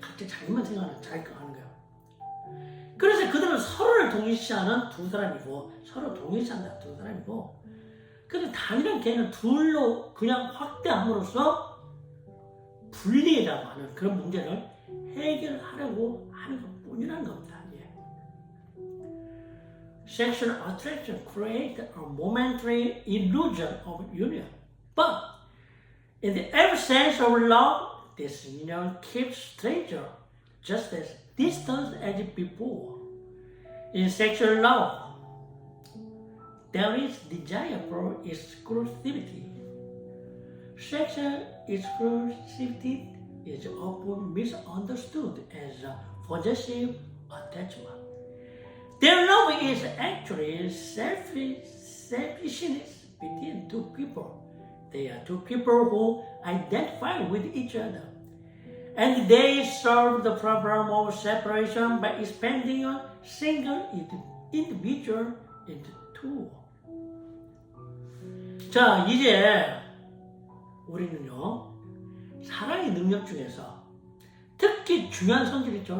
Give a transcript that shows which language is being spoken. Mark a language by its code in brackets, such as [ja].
[ko] 각자 자기만 생각하는 자기 거 하는 거예요. 그래서 그들은 서로를 동일시하는 두 사람이고 서로 동일시한다 두 사람이고, 그런데 단일한 개는 둘로 그냥 확대함으로써 분리라고 하는 그런 문제를 해결하려고 하는 것뿐이라는 겁니다. 예. [en] Sexual attraction creates a momentary illusion of union, but in the absence of love, this union keeps stranger, just as distant as before. In sexual love, there is desire for exclusivity. Sexual exclusivity is often misunderstood as a possessive attachment. Their love is actually selfishness between two people. They are two people who identify with each other, and they solve the problem of separation by expanding a single individual into two. [ko] 자, 이제 우리는요 사랑의 능력 중에서 특히 중요한 성질이죠.